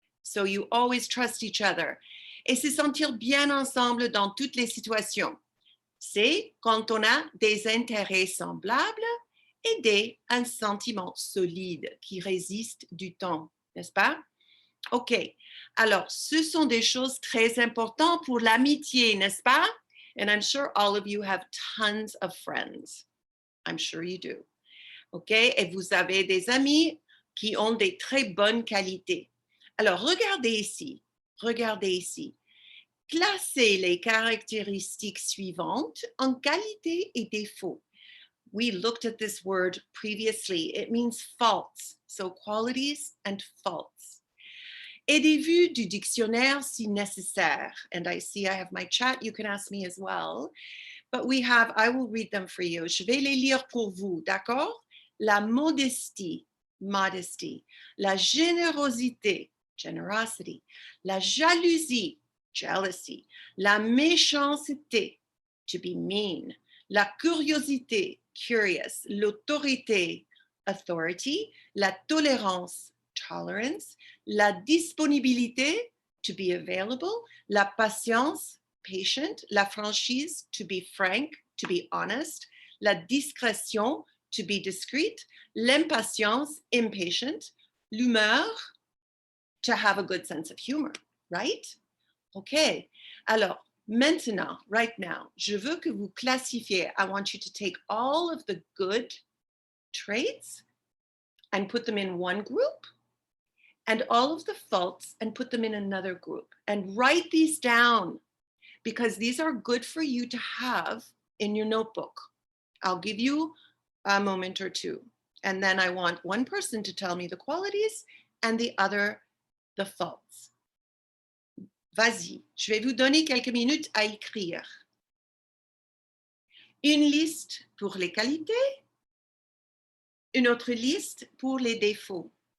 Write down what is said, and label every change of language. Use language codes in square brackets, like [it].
[en] So you always trust each other. [fr] Et se sentir bien ensemble dans toutes les situations. C'est quand on a des intérêts semblables et un sentiment solide qui résiste du temps, n'est-ce pas? OK. Alors, ce sont des choses très importantes pour l'amitié, n'est-ce pas? [en] And I'm sure all of you have tons of friends. I'm sure you do. [fr] OK? Et vous avez des amis qui ont des très bonnes qualités. Alors, regardez ici. Regardez ici. Classez les caractéristiques suivantes en qualité et défaut. [en] We looked at this word previously. It means faults. So qualities and faults. [fr] Et des vues du dictionnaire si nécessaire. [en] And I see I have my chat. You can ask me as well. But we have, I will read them for you. [fr] Je vais les lire pour vous, d'accord? La modestie, modesty. La générosité, generosity. La jalousie, jealousy. La méchanceté, [en] to be mean. [fr] La curiosité, curious. L'autorité, authority. La tolérance, tolerance. La disponibilité, [en] to be available. La patience, patient. La franchise, to be frank, to be honest. La discrétion, to be discreet. L'impatience, impatient. L'humeur, to have a good sense of humor, right? OK. [fr] Alors, maintenant, [en] right now, [fr] je veux que vous classifiez. [en] I want you to take all of the good traits and put them in one group, and all of the faults and put them in another group. And write these down, because these are good for you to have in your notebook. I'll give you a moment or two. And then I want one person to tell me the qualities and the other the faults. [fr] Vas-y, je vais vous donner quelques minutes à écrire. Une liste pour les qualités, une autre liste pour les défauts.